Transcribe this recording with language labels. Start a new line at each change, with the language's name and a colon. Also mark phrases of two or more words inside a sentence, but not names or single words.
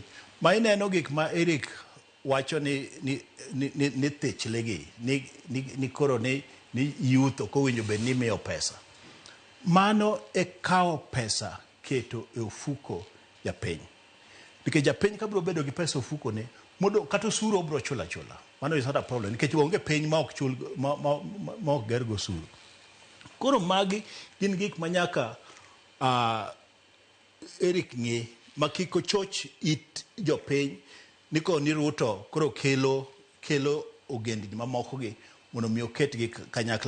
Luo (Kenya and Tanzania): Ma ineno gik ma Eric wacho ni thich legi, ni koro ni youth ok owinjo bed ni miyo pesa. Mano e kawo pesa keto e ofuko japiny. Nikech japiny kabiro bedo gi pesa ofuko ne, mondo kata osuru obiro chula.
English: Mano is not a problem.
Luo (Kenya and Tanzania): Nikech onge piny ma ok chul, ma ok ger go osuru. Koro magi gin gik manyaka Eric ng'e, ma kik ochoch it jopiny ni ko ni Ruto koro kelo ogendni mamoko gi mondo mi oketgi kanyakla.